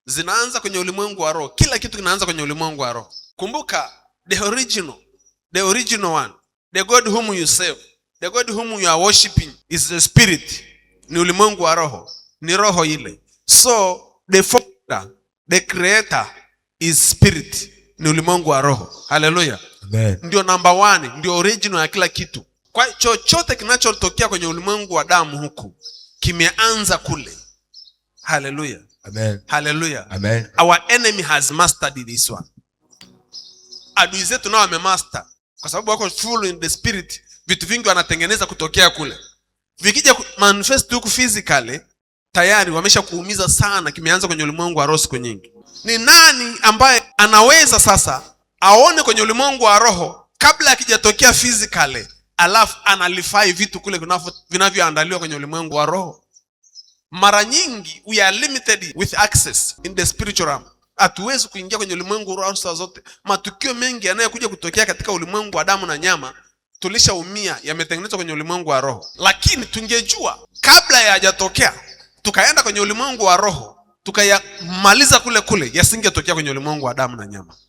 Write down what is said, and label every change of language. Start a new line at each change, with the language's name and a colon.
Swahili: Zinaanza kwenye ulimwengu wa roho. Kila kitu kinaanza kwenye ulimwengu wa roho. Kumbuka,
English: the original one, the God whom you serve, the God whom you are worshiping is the spirit.
Swahili: Ni ulimwengu wa roho. Ni roho ile.
English: So the founder, the creator is spirit.
Swahili: Ni ulimwengu wa roho. Hallelujah. Amen. Ndio number 1, ndio original ya kila kitu. Kwa chochote kinachotokea kwenye ulimwengu wa damu huku kimeanza kule. Hallelujah. Amen. Hallelujah. Amen.
English: Our enemy has mastered this one.
Swahili: Adui zetu nao wamemaster, kwa sababu wako
English: full in the spirit.
Swahili: Vitu vingi wanatengeneza kutokea kule. Vikija manifest huku physically, tayari wamesha kuumiza sana. Kimeanza kwenye ulimwengu wa roho siku nyingi. Ni nani ambaye anaweza sasa aone kwenye ulimwengu wa roho kabla akijatokea physically, alafu analify vitu kule vinavyoandaliwa kwenye ulimwengu wa roho? Mara nyingi
English: we are limited with access in the spiritual realm.
Swahili: Hatuwezi kuingia kwenye ulimwengu wa roho saa zote. Matukio mengi yanayokuja kutokea katika ulimwengu wa damu na nyama, tulishaumia, yametengenezwa kwenye ulimwengu wa roho. Lakini tungejua kabla hayajatokea, tukaenda kwenye ulimwengu wa roho, tukayamaliza kule, yasingetokea kwenye ulimwengu wa damu na nyama.